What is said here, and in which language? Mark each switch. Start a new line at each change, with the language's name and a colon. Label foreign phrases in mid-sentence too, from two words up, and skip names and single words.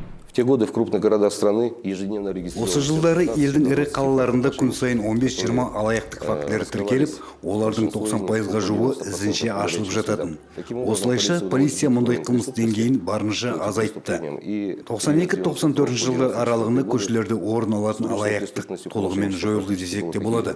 Russian: В те годы в крупных городах страны ежедневно
Kazakh: Осы
Russian: регистрировалось...
Kazakh: жылдары елдің ірі қалаларында күн сайын 15-20 алаяқтық фактілері тіркеліп, олардың 90%-ға жуығы ізінше ашылып жататын. Осылайша полиция мұндай қылмыс деңгейін барынша азайтты. 92-94 жылдар аралығында көшелерде орын алатын алаяқтық толығымен жойылды десек те болады.